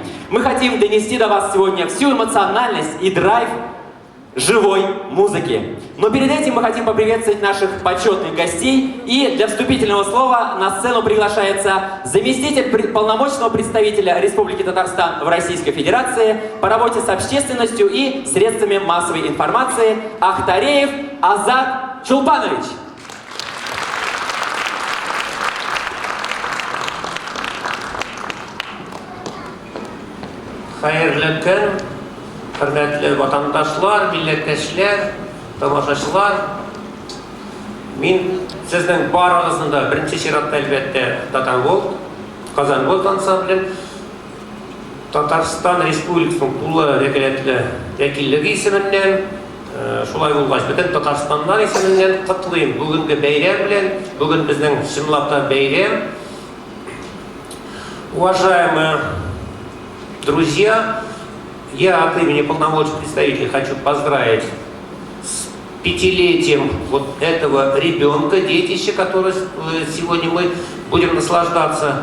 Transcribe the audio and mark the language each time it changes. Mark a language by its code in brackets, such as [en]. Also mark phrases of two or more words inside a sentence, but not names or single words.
[ru] Мы хотим донести до вас сегодня всю эмоциональность и драйв живой музыки. Но перед этим мы хотим поприветствовать наших почетных гостей. И для вступительного слова на сцену приглашается заместитель полномочного представителя Республики Татарстан в Российской Федерации по работе с общественностью и средствами массовой информации Ахтареев Азат Чулпанович. [tt] Хайырлы көн, хөрмәтле ватандашлар, милләттәшләр, тамашачылар. Мин сезнең барыгызны да беренче чиратта әлбәттә Kazan World ансамблен Татарстан Республикасының тулы вәкиллеге исеменнән, шулай булгач, бөтен Татарстаннар исеменнән котлыйм бүгенге бәйрәм белән. Бүген безнең чынлап та бәйрәм. [ru] Уважаемые друзья, я от имени полномочных представителей хочу поздравить с 5-летием вот этого ребенка, детища, который сегодня мы будем наслаждаться.